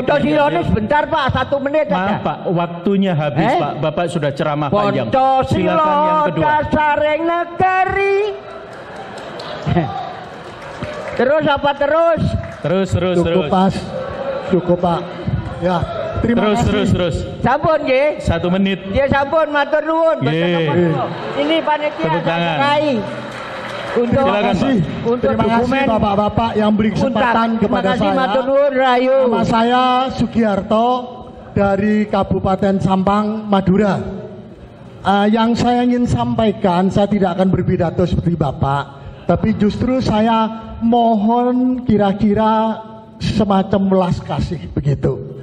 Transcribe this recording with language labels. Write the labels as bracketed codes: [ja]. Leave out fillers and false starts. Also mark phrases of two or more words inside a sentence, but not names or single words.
[id] Pancasila sebentar Pak, 1 menit saja. Maaf Pak, waktunya habis Pak. Bapak sudah ceramah panjang. Silakan yang kedua. Dasareng negari. Terus apa terus? Terus. Cukup pas, cukup Pak. Ya, terima kasih. Terus. [jv] Sampun nggih. [id] 1 menit. [jv] Ya sampun, matur nuwun. Nggih. [id] Ini panitia Tepuk tangan. serai untuk Silakan, Pak. untuk Terima kasih dokumen Bapak-bapak yang beri kesempatan Terima kepada kasih, saya. [jv] matur nuwun Rayu. [id] Nama saya Sugiharto dari Kabupaten Sampang, Madura. Yang saya ingin sampaikan, saya tidak akan berpidato seperti Bapak, tapi justru saya mohon kira-kira semacam welas kasih begitu.